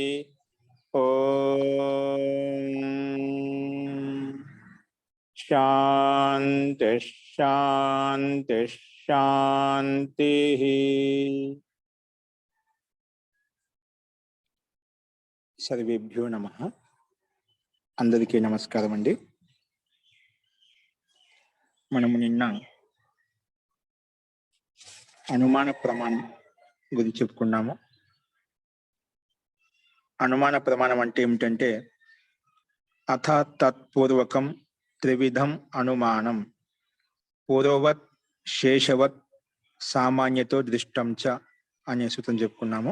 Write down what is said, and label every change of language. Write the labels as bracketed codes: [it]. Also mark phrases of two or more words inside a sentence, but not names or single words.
[sa] ओम शांति शांति शांति। सर्वेभ्यो नमः। [te] అందరికీ నమస్కారం అండీ। మనము నిన్న అనుమాన ప్రమాణం గురించి చెప్పుకున్నాము. అనుమాన ప్రమాణం అంటే ఏమిటంటే [sa] అథ తత్పూర్వకం త్రివిధం అనుమానం పూర్వవత్ శేషవత్ సామాన్యతో దృష్టం చ [te] అనే సూత్రం చెప్పుకున్నాము.